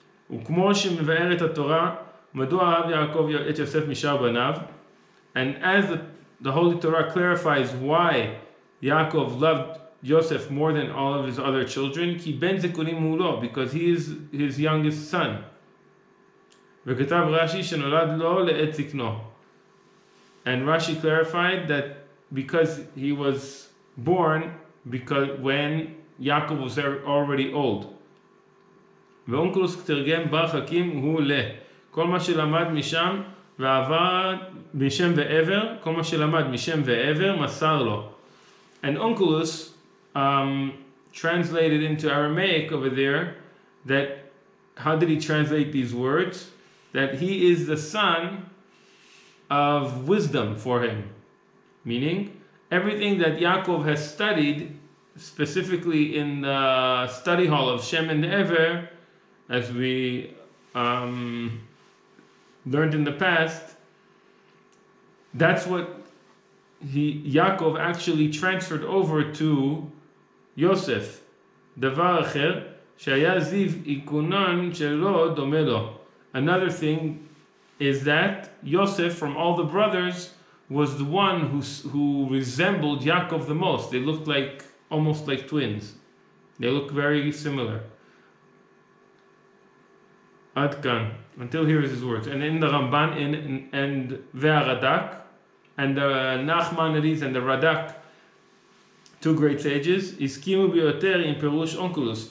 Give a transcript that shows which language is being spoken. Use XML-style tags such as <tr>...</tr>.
<he>וכמו שמבארת התורה, מדוע אהב יעקב את יוסף משאר בניו,</he> <en>and as the Holy Torah clarifies why Yaakov loved Joseph more than all of his other children,</en> <he>כי בן זכונים הוא לו,</he> <en>because he is his youngest son.</en> <he>וכתב רש"י שנולד לו לעת זקנו.</he> <en>And Rashi clarified that because he was born when Yaakov was already old.</en> <he>ואונקלוס תרגם בר חכים הוא כל מה שלמד משם ועבר משם ועבר, כל מה שלמד משם ועבר מסר לו.</he> <en>And Onkelos translated into Aramaic over there that, how did he translate these words? That he is the son of wisdom for him. Meaning, everything that Yaakov has studied, specifically in the study hall of Shem and Ever, as we learned in the past, that's what Yaakov actually transferred over to Yosef.</en> <he>דבר אחר, שהיה זיו עיקונן שלו דומה לו.</he> <en>Another thing is that Yosef, from all the brothers, was the one who resembled Yaakov the most. They looked almost like twins. They look very similar.</en> <he>Ad kan.</he> <en>Until here is his words. And in the Ramban and Ve'HaRadak, and the Nachmanides and the Radak, two great sages,</en> <he>הסכימו ביותר עם פירוש אונקלוס.</he>